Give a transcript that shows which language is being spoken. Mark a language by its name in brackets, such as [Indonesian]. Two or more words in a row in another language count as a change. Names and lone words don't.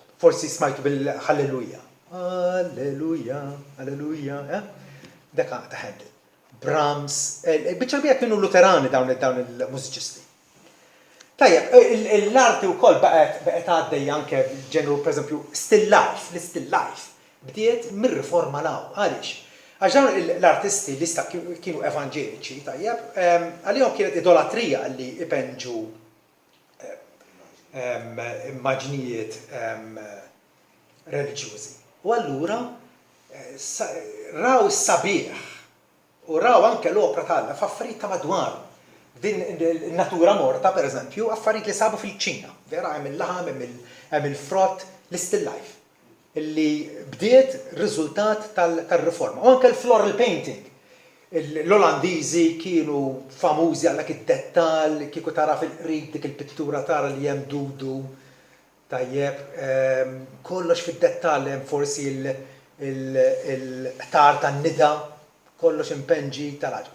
[Maltese] Forsi smajtu bil-Halleluja. Alleluja, alleluja, dak ta' Handel. Brahms, biċċa bija kienu luterani dawn il-mużiċisti. Tajjeb, l-arti wkoll baqgħet għaddej anke ġenru pereżempju [English] still life, [Maltese] l- [English] still life, [Maltese] bdiet mir-riforma law, għaliex? Għax dawn l-artisti li sta kienu evanġeliċi, tajjeb, għalihom kienet idolatrija li ipenġu immaġnijiet reliġjużi. U allura raw is-sabiħ u raw anke l-opra tagħna f'affarijiet ta' madwar. Din in-natura morta, pereżempju, affarijiet li sabu fil-Ċina. Vera hemm il-laħam, hemm il-frott, [English] l-still life. [Maltese] Illi bdiet riżultat tal-riforma. U anke l- [English] floral painting. [Maltese] L-Olandiżi kienu famużi għal dak id-dettall, kieku tara fil-qrib dik il-pittura tara li hemm dudu. Tajjeb, kollox fid-dettall hemm forsi il-ħtar tan-nida, kollox impenġi tal-ħaġa.